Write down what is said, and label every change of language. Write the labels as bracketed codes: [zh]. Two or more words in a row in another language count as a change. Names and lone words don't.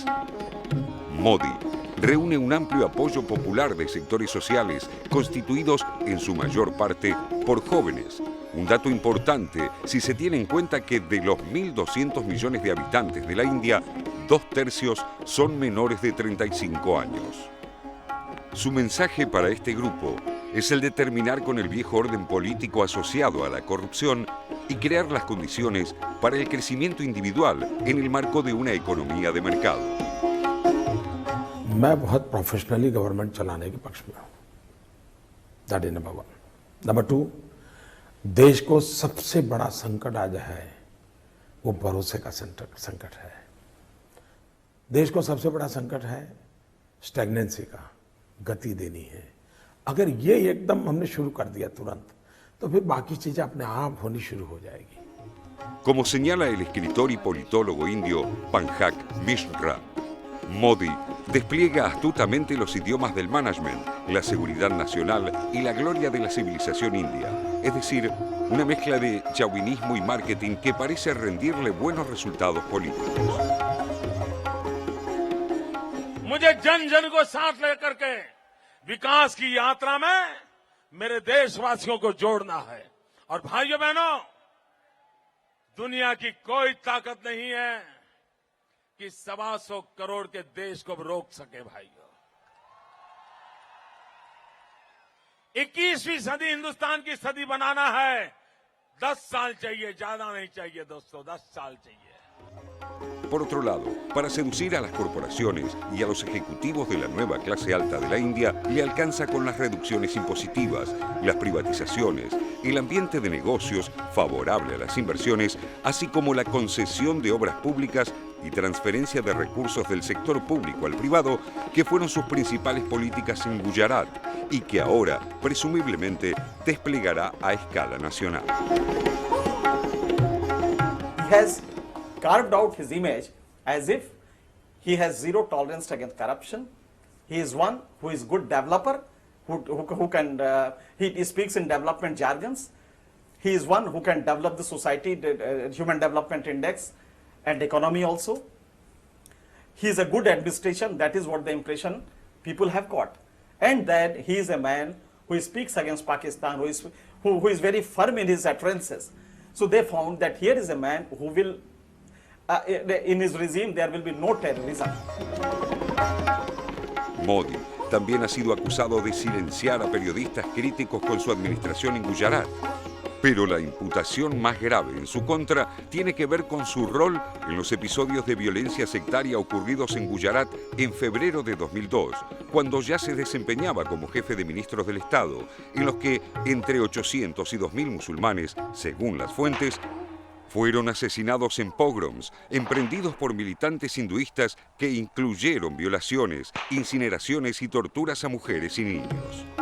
[es] Modi reúne un amplio apoyo popular de sectores sociales constituidos en su mayor parte por jóvenes, un dato importante si se tiene en cuenta que de los 1.200 millones de habitantes de la India, 2/3 son menores de 35 años. Su mensaje para este grupo es el de terminar con el viejo orden político asociado a la corrupción y crear las condiciones para el crecimiento individual en el marco de una economía de mercado. [hi] मैं बहुत [en] professionally government [hi] चलाने के पक्ष में हूँ, [en] that is number 1. [hi] नंबर 2, देश को सबसे बड़ा संकट आज है वो भरोसे का संकट है। देश को सबसे बड़ा संकट है स्टैग्नेंसी का, गति देनी है। अगर ये एकदम हमने शुरू कर दिया तुरंत, तो फिर बाकी चीजें अपने आप होनी शुरू हो जाएगी। [es] Como señala el escritor y politólogo indio Pankaj Mishra, Modi despliega astutamente los idiomas del management, la seguridad nacional y la gloria de la civilización india, es decir, una mezcla de chauvinismo y marketing que parece rendirle buenos resultados políticos. [hi] मुझे जन जन को साथ लेकर के विकास की यात्रा में मेरे देशवासियों को जोड़ना है। और भाइयों बहनों, दुनिया की कोई ताकत नहीं है कि 125 करोड़ के देश को रोक सके। भाइयों, 21वीं सदी हिंदुस्तान की सदी बनाना है, 10 साल चाहिए, ज्यादा नहीं चाहिए दोस्तों, 10 साल चाहिए। [es] Por otro lado, para seducir a las corporaciones y a los ejecutivos de la nueva clase alta de la India, le alcanza con las reducciones impositivas, las privatizaciones, el ambiente de negocios favorable a las inversiones, así como la concesión de obras públicas y transferencia de recursos del sector público al privado, que fueron sus principales políticas en Gujarat y que ahora, presumiblemente, desplegará a escala nacional. [en] He has carved out his image as if he has zero tolerance against corruption. He is one who is good developer, who can, he speaks in development jargons. He is one who can develop the society, the Human Development Index and economy also. He is a good administration, that is what the impression people have got. And that he is a man who speaks against Pakistan, who is very firm in his utterances. So they found that here is a man who will, in his regime there will be no terrorism. [es] Modi también ha sido acusado de silenciar a periodistas críticos con su administración en Gujarat. Pero la imputación más grave en su contra tiene que ver con su rol en los episodios de violencia sectaria ocurridos en Gujarat en febrero de 2002, cuando ya se desempeñaba como jefe de ministros del Estado, en los que entre 800 y 2000 musulmanes, según las fuentes, fueron asesinados en pogroms emprendidos por militantes hinduistas que incluyeron violaciones, incineraciones y torturas a mujeres y niños.